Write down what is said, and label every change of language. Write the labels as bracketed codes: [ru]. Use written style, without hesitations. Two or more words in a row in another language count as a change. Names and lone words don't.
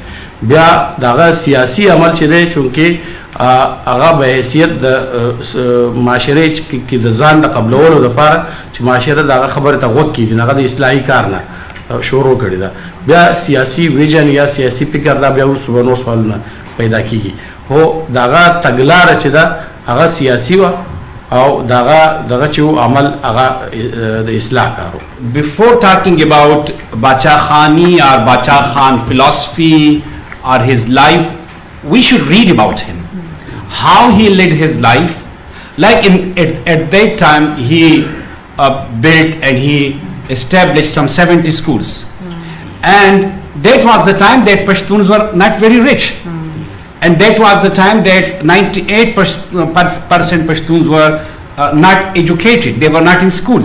[ps] بیا دغه سیاسي عمل چې دی چونکې هغه به حیثیت د معاشرې کې د ځان د قبلولو دپاره چې معاشره د هغه خبرې ته غوږ کېږي، نو هغه د اصلاحي کار نه شروع کړې ده. بیا سیاسي ویژن یا سیاسي فکر دا بیا وروسته به نور سوالونه پیدا کېږي. خو د هغه تګلاره چې ده هغه سیاسي وه او دغه چې و عمل هغه د اصلاح کار و. [en] Before talking about Bacha Khani or Bacha Khan philosophy or his life, we should read about him, how he led his life. Like at that time he built and he established some 70 schools, and that was the time that Pashtuns were not very rich, and that was the time that 98% Pashtuns were not educated, they were not in schools.